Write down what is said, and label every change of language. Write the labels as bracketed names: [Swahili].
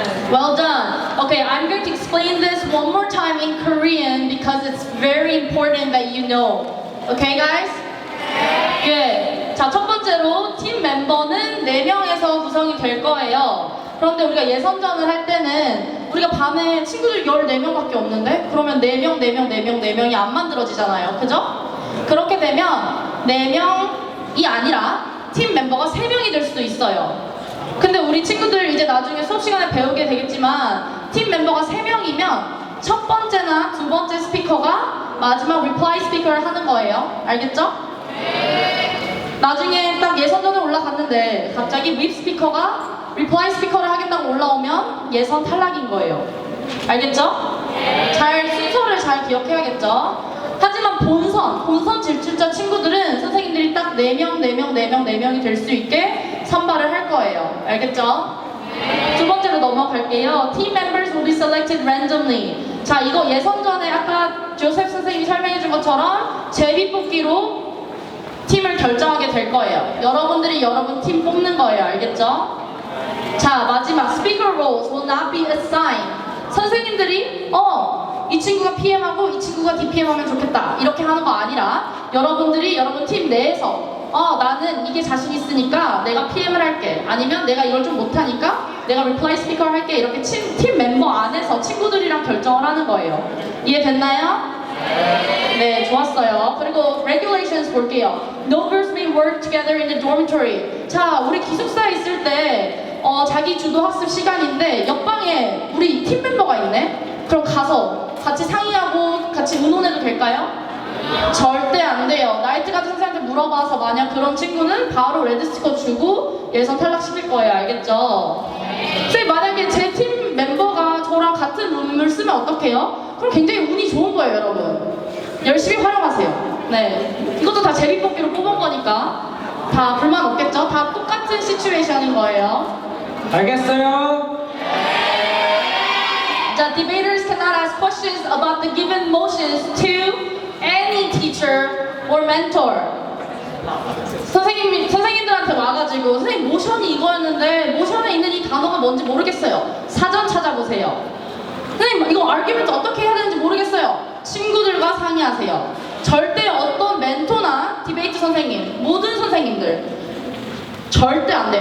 [English] Well done. Okay, I'm going to explain this one more time in Korean because it's very important that you know. Okay, guys? Good. [Korean] 자, 첫 번째로 팀 멤버는 4명에서 구성이 될 거예요. 그런데 우리가 예선전을 할 때는 우리가 반에 친구들 14명밖에 없는데 그러면 4명이 안 만들어지잖아요. 그죠? 그렇게 되면 4명이 아니라 팀 멤버가 3명이 될 수도 있어요. 근데 우리 친구들 이제 나중에 수업 시간에 배우게 되겠지만 팀 멤버가 3명이면 첫 번째나 두 번째 스피커가 마지막 리플라이 스피커를 하는 거예요. 알겠죠? 나중에 딱 예선전에 올라갔는데 갑자기 립 스피커가 리플라이 스피커를 하겠다고 올라오면 예선 탈락인 거예요. 알겠죠? 순서를 잘 기억해야겠죠? 하지만 본선 진출자 친구들은 선생님들이 딱 4명이 될 수 있게 선발을 할 거예요. 알겠죠? 두 번째로 넘어갈게요. [English] Team members will be selected randomly. [Korean] 자, 이거 예선전에 아까 조셉 선생님이 설명해 준 것처럼 제비뽑기로 팀을 결정하게 될 거예요. 여러분들이 여러분 팀 뽑는 거예요. 알겠죠? 자, 마지막 [English] Speaker roles will not be assigned. [Korean] 선생님들이 이 친구가 PM하고 이 친구가 DPM하면 좋겠다 이렇게 하는 거 아니라 여러분들이 여러분 팀 내에서 나는 이게 자신 있으니까 내가 PM을 할게 아니면 내가 이걸 좀 못하니까 내가 리플라이 스피커를 할게 이렇게 팀 멤버 안에서 친구들이랑 결정을 하는 거예요. 이해됐나요? 네, 좋았어요. 그리고 regulations 볼게요. [English] No girls may work together in the dormitory. [Korean] 자, 우리 기숙사에 있을 때 자기 주도 학습 시간인데 옆방에 우리 팀 멤버가 있네? 그럼 가서 같이 상의하고 같이 의논해도 될까요? 절대 안 돼요. 나이트가드 선생님한테 물어봐서 만약 그런 친구는 바로 레드 스티커 주고 예선 탈락시킬 거예요. 알겠죠? 선생님, 만약에 제 팀 멤버가 저랑 같은 룸을 쓰면 어떡해요? 그럼 굉장히 운이 좋은 거예요, 여러분. 열심히 활용하세요. 네, 이것도 다 제비뽑기로 뽑은 거니까 다 불만 없겠죠? 다 똑같은 시츄에이션인 거예요. 알겠어요? [English] The debaters cannot ask questions about the given motions to any teacher or mentor. [Korean] 선생님들한테 와가지고 선생님 모션이 이거였는데 모션에 있는 이 단어가 뭔지 모르겠어요. 사전 찾아보세요. 선생님 이거 아르규멘트 어떻게 해야 되는지 모르겠어요. 친구들과 상의하세요. 절대 어떤 멘토나 디베이트 선생님, 모든 선생님들 절대 안 돼.